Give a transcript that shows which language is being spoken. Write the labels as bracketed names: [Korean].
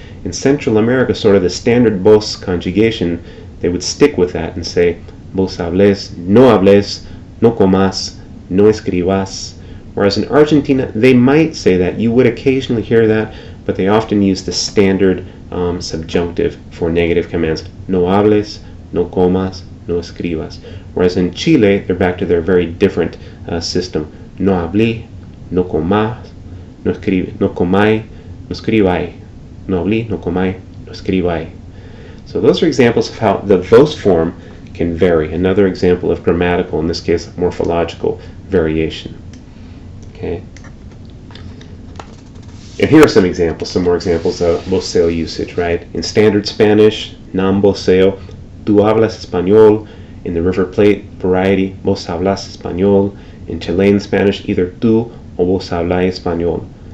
[English] In Central America, sort of the standard vos conjugation, they would stick with that and say, [Spanish] vos hables, no comas, no escribas. [English] Whereas in Argentina, they might say that. You would occasionally hear that, but they often use the standard subjunctive for negative commands. [Spanish] No hables, no comas, no escribas. [English] Whereas in Chile, they're back to their very different system. [Spanish] No hablé, no comas, no comai, no escribáis. No hablé, no comai, no escribáis. [English] So those are examples of how the vos form can vary. Another example of grammatical, in this case morphological, variation. Okay. And here are some examples, some more examples of voceo usage, right? In standard Spanish, non-voceo, [Spanish] tú hablas español. [English] In the River Plate variety, [Spanish] vos hablas español. [English] In Chilean Spanish, either [Spanish] tú o vos habláis español.